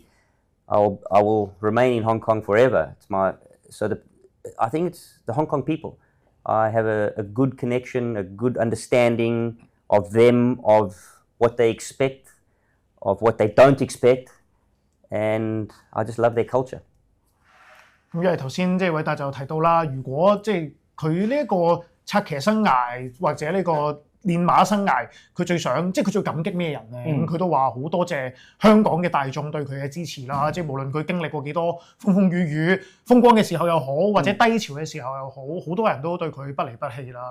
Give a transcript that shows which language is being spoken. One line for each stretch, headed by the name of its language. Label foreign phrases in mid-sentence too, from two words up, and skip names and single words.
English: I will remain in Hong Kong forever. I think it's the Hong Kong people. I have a good connection, a good understanding of them, of what they expect, of what they don't expect, and I just love their culture.
Cantonese: 咁因為頭先即係韋達就提到啦，如果即係佢呢一個策騎生涯或者呢個練馬生涯，佢最想即係佢最感激咩人咧？咁佢都話好多謝香港嘅大眾對佢嘅支持啦，即係無論佢經歷過幾多風風雨雨，風光嘅時候又好，或者低潮嘅時候又好，好多人都對佢不離不棄啦。